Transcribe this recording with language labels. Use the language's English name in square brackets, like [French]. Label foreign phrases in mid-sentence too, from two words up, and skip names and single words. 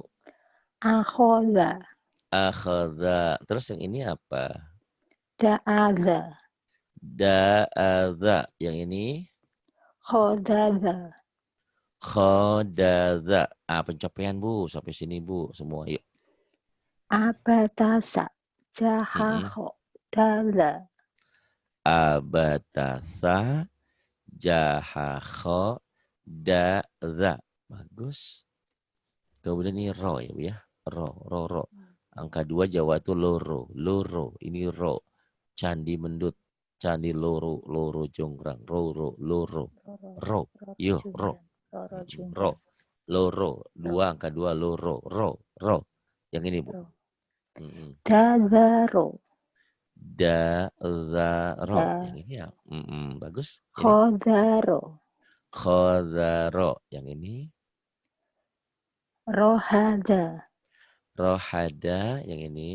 [Arabic] Akhoda. [Indonesian] Akhadha, terus yang ini apa? [Arabic] Da'adha. [Indonesian] Da'adha, yang ini. [Arabic] Khodada. [Indonesian] Khodadha. Pencapaian, Bu. Sampai sini, Bu. Semua, yuk. [Arabic] Abatasa. Jahakho. Dala. Abatasa, jahakho, da'adha. [Indonesian] Bagus. Kemudian ini ro, ya, Bu, ya. Ro. Angka 2 Jawa itu loro. Ini ro. Candi Mendut. Candi Loro Jonggrang. Loro. [Arabic] Ro. Yo, ro. Ro. [Indonesian] Loro. 2 angka 2 loro. Ro. Yang ini, Bu. [Arabic] Dazaro. [Indonesian] Dazaro. Yang ini ya. Bagus. [Arabic] Khodaro. [Indonesian] Khodaro. Yang ini. [Arabic] Rohada. [Indonesian] Rohada. Yang ini.